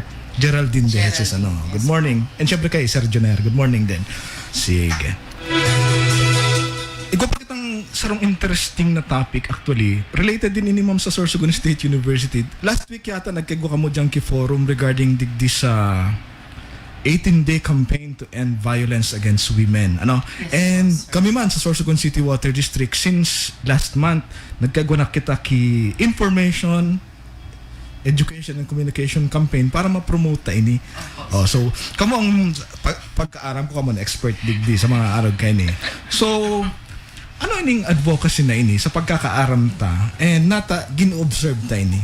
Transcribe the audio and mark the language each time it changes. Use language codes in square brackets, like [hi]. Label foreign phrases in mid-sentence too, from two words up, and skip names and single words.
[en] Geraldine Deheces. Good morning. [bik] And siyempre kay Sir Joner. [en] Good morning din. Sige. [bik] Ikaw pa kitang sarong interesting na [en] topic actually. [bik] Related din ini ma'am sa Sorsogon State University. Last week yata nagkagwa ka mo dyan [en] forum regarding [bik] digdi sa [en] 18-day campaign to end violence against women. [bik] And kami man sa Sorsogon City Water District [en] since last month [bik] nagkagwa na kita ki [en] information, education and communication campaign [bik] para ma-promote ta ini. So kamo ang pagkaaram ko kamo na expert digdi sa mga arog kay ni. So ano ining advocacy na ini sa pagkakaaram ta and nata gin-observe ta ini.